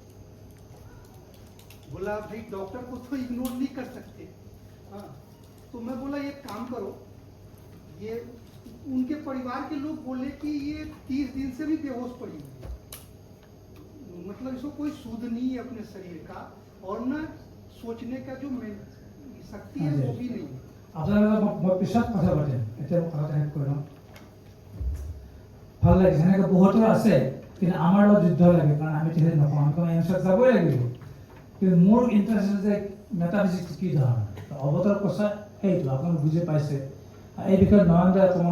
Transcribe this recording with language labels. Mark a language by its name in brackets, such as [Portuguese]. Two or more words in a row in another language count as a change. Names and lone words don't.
[Hindi] बोला भाई डॉक्टर को तो इग्नोर नहीं कर सकते हाँ तो मैं बोला एक काम करो ये उनके परिवार के लोग बोले कि ये 30 दिन से भी बेहोश पड़ी हुई है मतलब इसको कोई सूद नहीं है अपने शरीर का और ना सोचने का जो शक्ति है वो भी नहीं है [Assamese] আপোনালোকে মই পিছত কথা পাতিম এতিয়া মই কথাটা শেষ কৰি লওঁ ভাল লাগে সেনেকৈ বহুতৰ আছে কিন্তু আমাৰ লগত যুদ্ধ লাগে কাৰণ আমি তেখেতে নকওঁ আমি কওঁ এমছত যাবই লাগিব কিন্তু মোৰ ইণ্টাৰেষ্ট আছে যে মেটাফিজিক্স কি ধৰণৰ অৱতাৰ কোষা সেইটো আপোনালোকে বুজি পাইছে এই বিষয়ে নয়নদা অকণমান